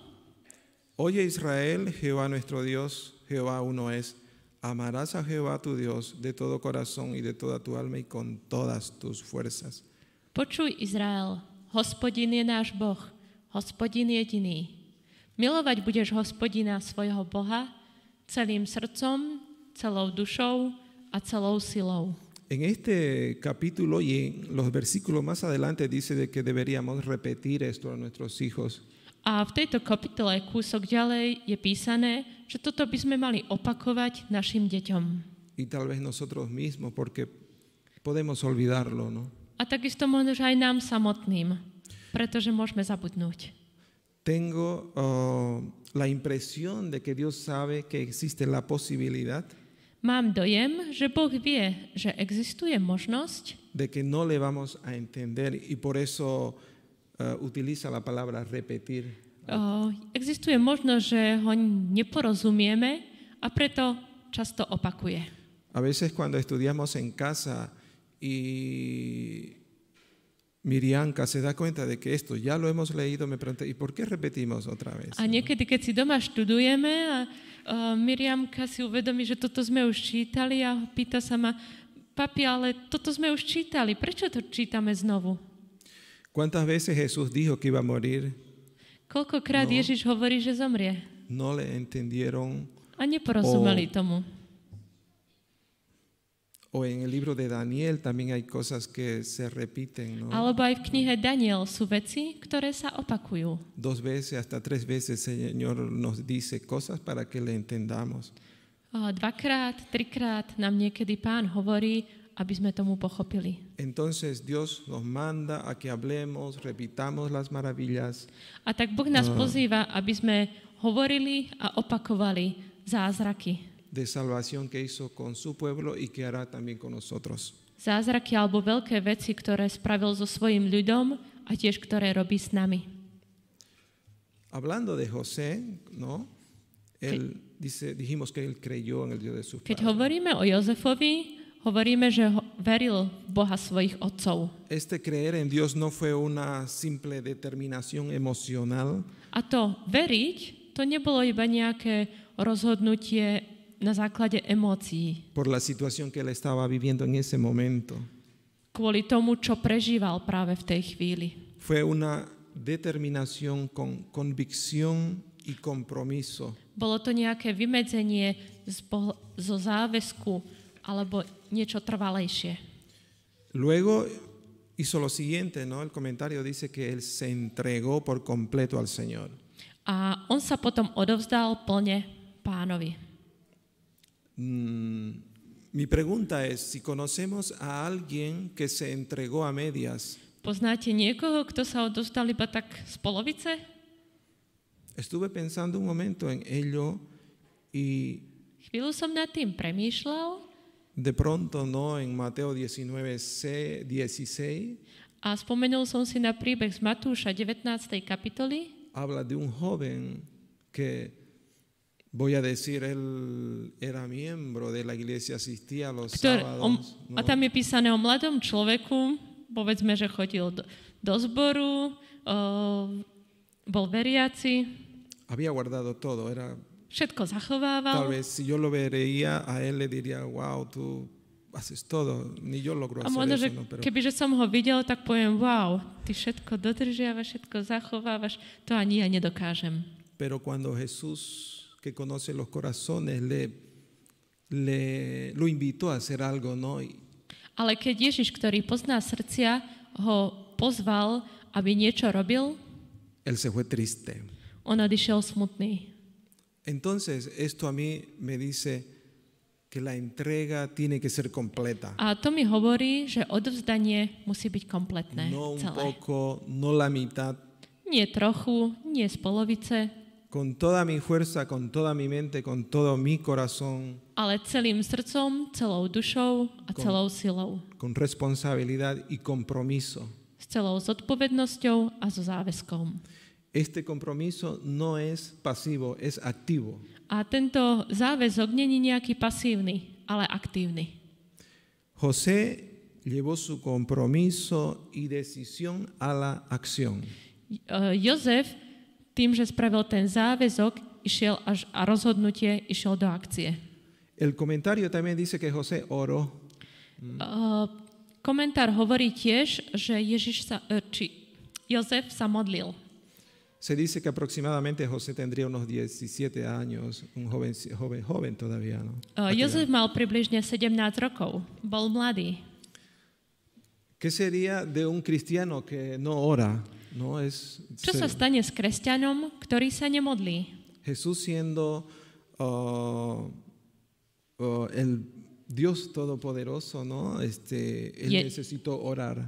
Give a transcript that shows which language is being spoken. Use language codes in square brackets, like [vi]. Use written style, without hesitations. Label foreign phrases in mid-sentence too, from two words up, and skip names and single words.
[es] Oye Israel, Jehová nuestro Dios, Jehová uno es. Amarás a Jehová tu Dios de todo corazón y de toda tu alma y con todas tus fuerzas. [sk] Počuj Izrael, Hospodin je náš Boh, Hospodin jediný. Milovať budeš Hospodina svojho Boha celým srdcom, celou dušou a celou silou. [es] En este capítulo y en los versículos más adelante dice de que deberíamos repetir esto a nuestros hijos. [sk] A v tejto kapitole kúsok ďalej je písané, že toto by sme mali opakovať našim deťom. [es] Y tal vez nosotros mismos, porque podemos olvidarlo, ¿no? [sk] A takisto možno, že aj nám samotným, pretože môžeme zabudnúť. [es] Tengo la impresión de que Dios sabe que existe la posibilidad [sk] Mám dojem, že Boh vie, že existuje možnosť, [es] de que no le vamos a entender y por eso utiliza la palabra repetir. [sk] Existuje možnosť, že ho neporozumieme a preto často opakuje. [es] A veces cuando estudiamos en casa y Miriamka se da cuenta de que esto ya lo hemos leído, me pregunta, ¿y por qué repetimos otra vez? [sk] A niekedy, keď si doma študujeme a Miriamka si uvedomí, že toto sme už čítali a pýta sa ma, papi, ale toto sme už čítali, prečo to čítame znovu? [es] ¿Cuántas veces Jesús dijo que iba a morir? [sk] Koľkokrát Ježiš hovorí, že zomrie? [es] No le entendieron. [sk] A neporozumeli tomu. [es] O en el libro de Daniel también hay cosas que se repiten, ¿no? [sk] Alebo aj v knihe Daniel sú veci, ktoré sa opakujú. [es] 2 veces, hasta 3 veces el Señor nos dice cosas para que le entendamos. [sk] 2-krát, 3-krát nám niekedy Pán hovorí, aby sme tomu pochopili. [es] Entonces Dios nos manda a que hablemos, repitamos las maravillas. [sk] A tak Boh nás pozýva, aby sme hovorili a opakovali zázraky. [es] De salvación que hizo con su pueblo y que hará también con nosotros. [sk] Zázraky alebo veľké veci, ktoré spravil so svojím ľudom a tiež ktoré robí s nami. [es] Hablando de José, ¿no? Él dijimos que él creyó en el Dios de sus [sk] Keď [es] padres. [sk] hovoríme o Jozefovi, hovoríme, že veril v Boha svojich otcov. [es] Este creer en Dios no fue una simple determinación emocional, [sk] A to veriť, to nebolo iba nejaké rozhodnutie na základe emócií. [es] por la situación que él estaba viviendo en ese momento. [sk] Kvôli tomu, čo prežíval práve v tej chvíli. [es] Fue una determinación con convicción y compromiso. [sk] Bolo to nejaké vymedzenie zo záväzku alebo niečo trvalejšie. [es] Luego hizo lo siguiente, ¿no? El comentario dice que él se entregó por completo al Señor. [sk] A on sa potom odovzdal plne Pánovi. [es] Mi pregunta es, si conocemos a alguien que se entregó a medias, [sk] Poznáte niekoho, kto sa odovzdal iba tak z polovice? [es] estuve pensando un momento en ello y [sk] Chvíľu som nad tým premýšľal [es] de pronto, ¿no? En Mateo 16 [sk] a spomenul som si na príbeh z Matúša 19. kapitoly. [es] habla de un joven que, voy a decir, él era miembro de la iglesia, asistía a los sábados, [sk] A tam je písané o mladom človeku, povedzme, že chodil do zboru, bol veriaci, [es] había guardado todo, era, [sk] všetko [es] tal [sk] zachovával. [es] vez si yo lo vería a él le diría, wow, tú haces todo, ni yo logro [sk] A [es] hacer [sk] možno, [es] eso, [sk] že [es] ¿no? Pero [sk] kebyže som ho videl, tak poviem, wow, ty všetko dodržiavaš, všetko zachovávaš, to ani ja nedokážem. [es] Pero cuando Jesús, que conoce los corazones, lo invitó a hacer algo, ¿no? [sk] Ale keď Ježiš, ktorý pozná srdcia, ho pozval, aby niečo robil, [es] Él se fue triste. [sk] on odišiel smutný. [es] Entonces, esto a mí me dice que la entrega tiene que ser completa. [sk] A to mi hovorí, že odovzdanie musí byť kompletné, [es] No un [sk] celé. [es] poco, no la mitad. [sk] Nie trochu, nie z polovice, [es] Con toda mi fuerza, con toda mi mente, con todo mi corazón, [sk] ale celým srdcom, celou dušou a celou silou. [es] con responsabilidad y compromiso. [sk] S celou zodpovednosťou a so záväzkom. [es] Este compromiso no es pasivo, es activo. [sk] A tento záväzok není nejaký pasívny, ale aktívny. [es] José llevó su compromiso y decisión a la acción. [sk] Jozef tým, že spravil ten záväzok, išiel a rozhodnutie išiel do akcie. [es] El comentario también dice que José oró. [sk] Komentár hovorí tiež, že Jozef sa modlil. [es] Se dice que aproximadamente José tendría unos 17 años, un joven todavía, ¿no? [sk] Jozef mal približne 17 rokov, bol mladý. [es] ¿Qué sería de un cristiano que no ora, ¿no? [sk] Čo sa stane s kresťanom, ktorý sa nemodlí? [es] Jesús siendo el Dios todopoderoso, ¿no? Él necesitó orar.